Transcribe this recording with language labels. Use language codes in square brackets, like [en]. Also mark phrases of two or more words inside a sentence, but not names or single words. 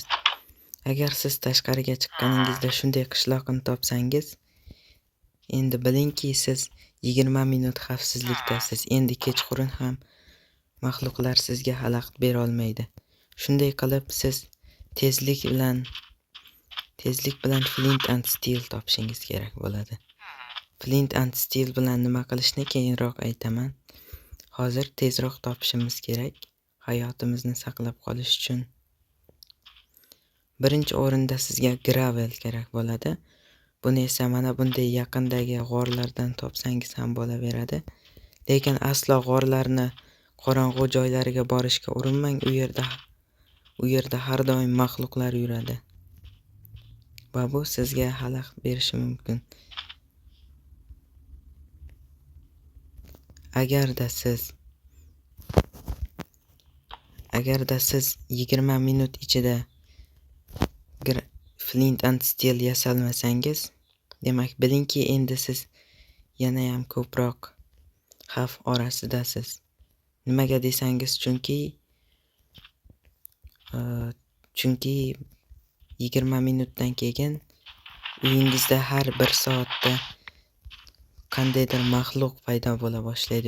[uz] Agar siz tashqariga chiqqaningizda shunday qishloqni topsangiz, endi bilingki, siz 20 minut xavfsizlikdasiz. Endi kechqurun ham maxluqlar sizga xalaqit bera olmaydi. Shunday qilib siz tezlik bilan [en] flint and steel [uz] topishingiz kerak bo'ladi. [en] Flint and steel [uz] bilan nima qilishni keyinroq aytaman. Hozir tezroq topishimiz kerak hayotimizni saqlab qolish uchun. Birinchi o'rinda sizga gravel kerak bo'ladi. Buni esa mana bunday yaqindagi g'orlardan topsangiz ham bo'laveradi. Lekin aslo g'orlarni qorong'u joylariga borishga urinmang. U yerda har doim maxluqlar yuradi. Va bu sizga xalaqit berishi mumkin. Agarda siz 20 minut ichida [en] flint and steel [uz] yasalmasangiz, demak bilingki, endi siz yana ham ko'proq xavf orasidasiz. Nimaga desangiz, chunki 20 minutdan keyin uyingizda har 1 soatda qandaydir maxluq paydo bo'la boshlaydi.